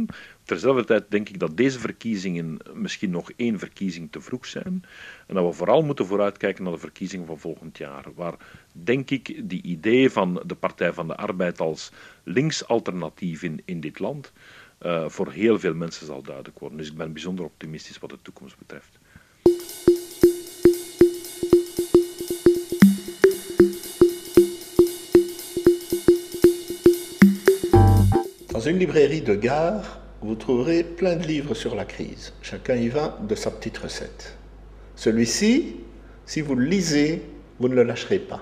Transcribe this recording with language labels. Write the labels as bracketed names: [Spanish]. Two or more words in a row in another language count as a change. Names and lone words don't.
[Dutch] Terzelfde tijd denk ik dat deze verkiezingen misschien nog 1 verkiezing te vroeg zijn en dat we vooral moeten vooruitkijken naar de verkiezingen van volgend jaar, waar denk ik die idee van de Partij van de Arbeid als links alternatief in dit land voor heel veel mensen zal duidelijk worden. Dus ik ben bijzonder optimistisch wat de toekomst betreft. [French] Dans une librairie de gare, vous trouverez plein de livres sur la crise. Chacun y va de sa petite recette. Celui-ci, si vous le lisez, vous ne le lâcherez pas.